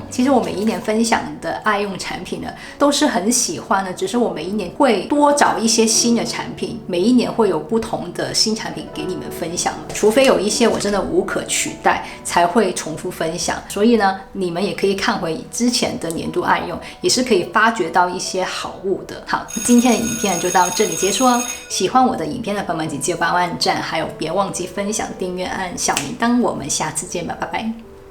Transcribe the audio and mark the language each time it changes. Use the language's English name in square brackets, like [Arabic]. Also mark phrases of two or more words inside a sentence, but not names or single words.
[Chinese] 其實我每一年分享的愛用產品呢，都是很喜歡的，只是我每一年會多找一些新的產品，每一年会有不同的新產品給你們分享，除非有一些我真的無可取代，才會重複分享。所以呢，你們也可以看回之前的年度愛用，也是可以發掘到一些好物的。好，今天的影片就到這裡結束哦。喜歡我的影片的朋友們，記得幫我按讚，還有別忘記分享、訂閱、按小鈴鐺。我們下次見吧，拜拜。